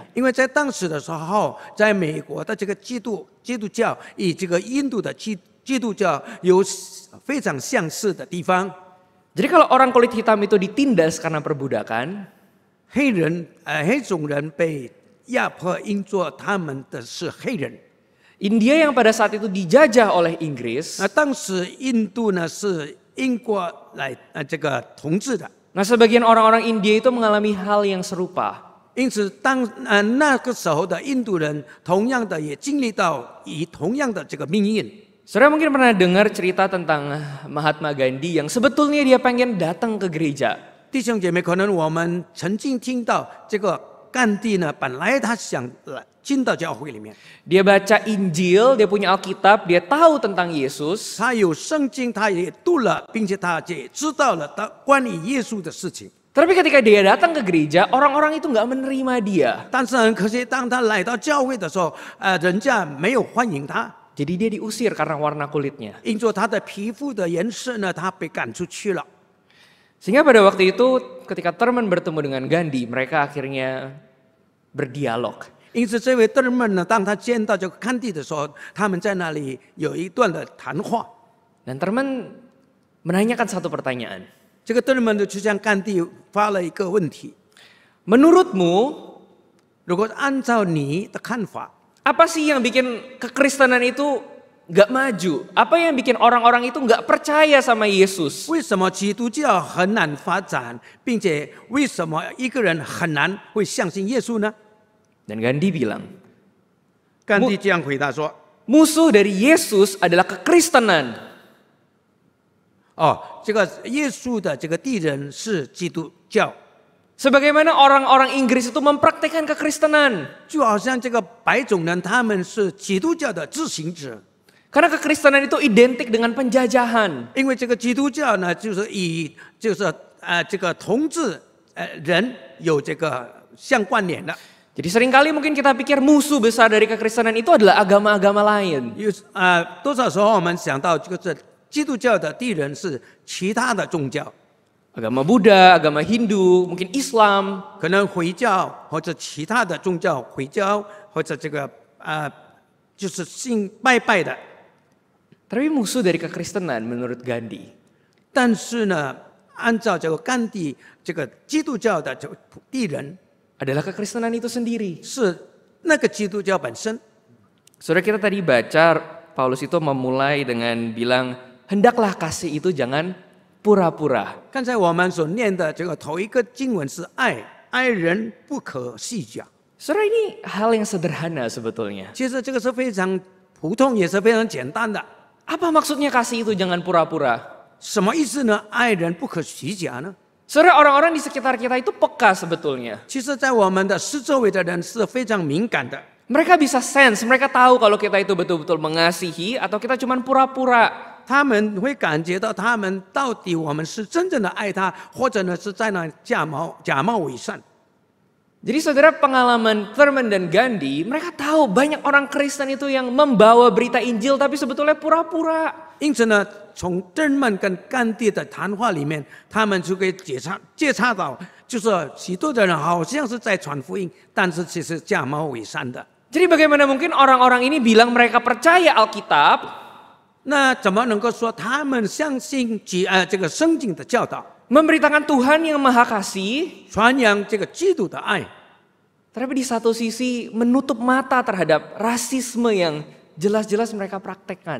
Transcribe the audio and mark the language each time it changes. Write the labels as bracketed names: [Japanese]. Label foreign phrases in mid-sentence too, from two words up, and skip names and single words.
[Chinese] 因为在当时的时候，在美国的这个基督教与这个印度的基督教有非常相似的地方。 [Indonesian] Jadi kalau orang kulit hitam itu ditindas karena perbudakan, [Chinese] 黑种人被压迫，因作他们的是黑人。 [Indonesian] India yang pada saat itu dijajah oleh Inggris, [Chinese] 那当时印度呢是英国来这个统治的， [Indonesian] nah sebagian orang-orang India itu mengalami hal yang serupa. [Chinese] 因此那个时候的印度人，同样的也经历到以同样的这个命运。 [Indonesian] Saudara mungkin pernah dengar cerita tentang Mahatma Gandhi yang sebetulnya dia pengen datang ke gereja. [Chinese] 弟兄姐妹，可能我们曾经听到这个甘地呢，本来他想进到教会里面， [Indonesian] Dia baca Injil, dia punya Alkitab, dia tahu tentang Yesus. [Chinese] 他有圣经，他也读了，并且他也知道了关于耶稣的事情。 [Indonesian] Tapi ketika dia datang ke gereja, orang-orang itu nggak menerima dia. [Chinese] 但是很可惜，当他来到教会的时候，人家没有欢迎他， [Indonesian] Jadi dia diusir karena warna kulitnya. [Chinese] 因着他的皮肤的颜色呢，他被赶出去了。 [Indonesian] Sehingga pada waktu itu ketika Thurman bertemu dengan Gandhi, mereka akhirnya berdialog. [Chinese] 因此，这位德尔曼呢，当他见到这个甘地的时候，他们在那里有一段的谈话。 [Indonesian] Dan Thurman menanyakan satu pertanyaan. [Chinese] 这个德尔曼呢，就向甘地发了一个问题： [Indonesian] Menurutmu, [Chinese] 如果按照你的看法， [Indonesian] apa sih yang bikin kekristenan itu nggak maju? Apa yang bikin orang-orang itu nggak percaya sama Yesus? [Chinese] 为什么基督教很难发展，并且为什么一个人很难会相信耶稣呢？ [Indonesian] Dan Gandhi bilang, [Chinese] 甘地这样回答说 [Indonesian] musuh dari Yesus adalah kekristenan.：“ [Chinese] 哦，这个耶稣的这个敌人是基督教， [Indonesian] Sebagaimana orang-orang Inggris itu mempraktekkan kekristenan. [Chinese] 就好像这个白种人他们是基督教的自行者， [Indonesian] Karena kekristenan itu identik dengan penjajahan. [Chinese] 因为这个基督教呢，就是这个统治人有这个相关联的。 [Indonesian] Jadi seringkali mungkin kita pikir musuh besar dari kekristenan itu adalah agama-agama lain. [Chinese] 多少时候我们想到这个基督教的敌人是其他的宗教， [Indonesian] Agama Buddha, agama Hindu, mungkin Islam. [Chinese] 可能回教或者其他的宗教，回教或者这个就是信拜拜的。 [Indonesian] Tapi musuh dari kekristenan menurut Gandhi [Chinese] 但是呢，按照这个甘地这个基督教的这个敌人 [Indonesian] adalah kekristenan itu sendiri. [Chinese] 是那个基督教本身。 [Indonesian] Saudara kita tadi baca Paulus itu memulai dengan bilang, hendaklah kasih itu jangan pura-pura. [Chinese] 刚才我们所念的这个头一个经文是爱，爱人不可虚假。 [Indonesian] Saudara ini hal yang sederhana sebetulnya. [Chinese] 其实这个是非常普通，也是非常简单的。 [Indonesian] Apa maksudnya kasih itu jangan pura-pura? [Chinese] 什么意思呢？爱人不可虚假呢？ [Indonesian] Saudara, orang-orang di sekitar kita itu peka sebetulnya. [Chinese] 其实，在我们的四周围的人是非常敏感的， [Indonesian] Mereka bisa sense, mereka tahu kalau kita itu betul-betul mengasihi atau kita cuma pura-pura. [Chinese] 他们会感觉到他们到底我们是真正的爱他，或者呢是在那假冒伪善。 [Indonesian] Jadi saudara, pengalaman Thurman dan Gandhi, mereka tahu banyak orang Kristen itu yang membawa berita Injil tapi sebetulnya pura-pura. [Chinese] 因此呢，从邓曼跟甘地的谈话里面，他们就可以觉察到，就是许多的人好像是在传福音，但是其实假冒伪善的。 [Indonesian] Jadi bagaimana mungkin orang-orang ini bilang mereka percaya Alkitab, [Chinese] 那怎么能够说他们相信这个圣经的教导， [Indonesian] memberitakan Tuhan yang Maha Kasih, [Chinese] 传扬这个基督的爱？ [Indonesian] tapi di satu sisi menutup mata terhadap rasisme yang jelas-jelas mereka praktekkan.